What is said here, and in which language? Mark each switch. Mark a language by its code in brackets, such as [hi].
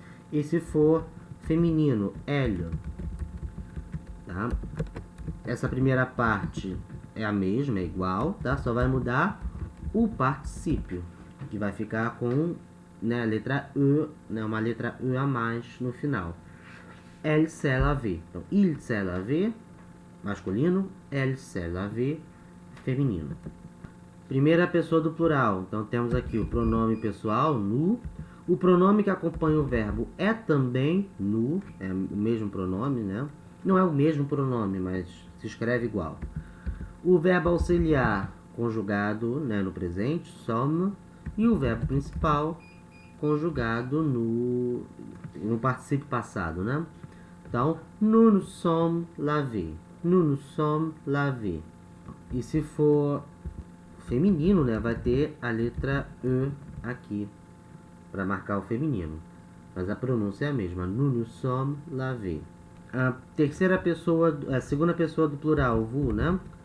[pt] E se for feminino, elle. Tá? Essa primeira parte é a mesma, é igual, tá? Só vai mudar o particípio, que vai ficar com, né, a letra E, né, uma letra E a mais no final. [fr] Elle s'est lavé. [pt] Então, [fr] il s'est lavé, [pt] masculino, [fr] elle s'est lavé, [pt] feminino. Primeira pessoa do plural. Então, temos aqui o pronome pessoal, nous. O pronome que acompanha o verbo é também nous, é o mesmo pronome, né? Não é o mesmo pronome, mas se escreve igual. O verbo auxiliar conjugado, né, no presente, sommes, e o verbo principal conjugado no particípio passado, né? Então, [fr] nous nous sommes lavés. Nous nous sommes lavés. [pt] E se for feminino, né, vai ter a letra E aqui para marcar o feminino. Mas a pronúncia é a mesma. [fr] Nous nous sommes lavés. [pt] A segunda pessoa do plural, vous, né?